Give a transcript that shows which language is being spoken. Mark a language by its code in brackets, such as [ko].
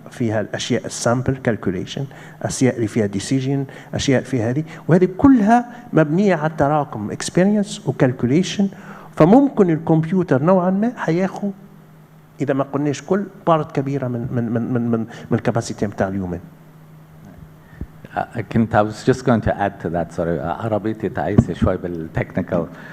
[ar] فيها الأشياء السامبل كالكوليشن، أشياء اللي فيها ديسيجن، أشياء فيها هذه، وهذه كلها مبنية على التراكم اكسبيرينس وكالكوليشن. فممكن الكمبيوتر نوعا ما حياخذ إذا ما قلناش كل بارت كبيرة من الكاباسيتي نتاع اليومين. [en] I was just going to add to that. [ar] sorry عربيتي تعيسة شوي بالتكنيكال.